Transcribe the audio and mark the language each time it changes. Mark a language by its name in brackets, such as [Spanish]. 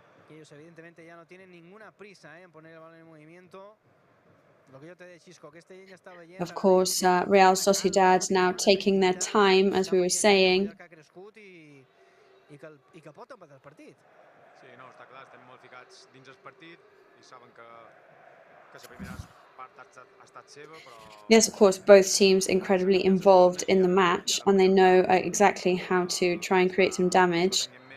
[Spanish] Ellos evidentemente ya no tienen ninguna prisa en poner el balón en movimiento. Lo que yo te decía, Chisco, que este ya estaba lleno. [English] Of course, Real Sociedad now taking their time, as we were saying. [Catalan] I que pot empatar el partit. Sí, no, està clar, estem molt ficats dins el partit I saben que la primera part ha estat seva, però... [English] Yes, of course, both teams incredibly involved in the match, and they know exactly how to try and create some damage.